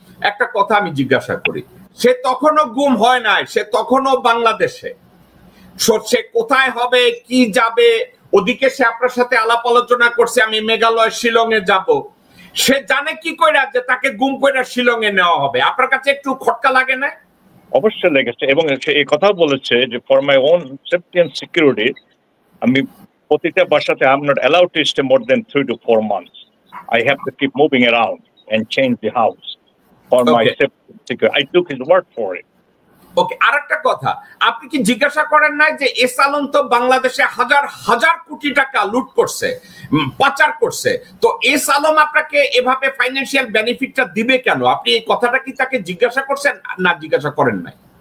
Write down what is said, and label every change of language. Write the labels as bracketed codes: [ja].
[bn] একটা কথা আমি জিজ্ঞাসা করি, সে তখনও গুম হয় নাই, সে তখনও বাংলাদেশে, সে কোথায় হবে, কি যাবে, ওদিকে সে আপনার সাথে আলাপ আলোচনা করছে আমি মেঘালয় শিলং এ যাব, সে জানে কি কইরা যে তাকে গুম কইরা শিলং এ নেওয়া হবে? আপনার কাছে একটু খটকা লাগে না? অবশ্যই লেগেছে, এবং সে এই কথা বলেছে যে for my own safety and security আমি প্রতিটা বাসাতে [en] I'm not allowed to stay more than 3 to 4 months. I have to keep moving around and change the house for my safety. I took his word for it. [bn] ওকে, আরেকটা কথা, আপনি কি জিজ্ঞাসা করেন না যে এস আলম তো বাংলাদেশে হাজার হাজার কোটি টাকা লুট করছে, পাচার করছে, তো এস আলম আপনাকে এভাবে ফাইন্যান্সিয়াল বেনিফিটটা দিবে কেন? আপনি এই কথাটা কি তাকে জিজ্ঞাসা করছেন না জিজ্ঞাসা করেন নাই?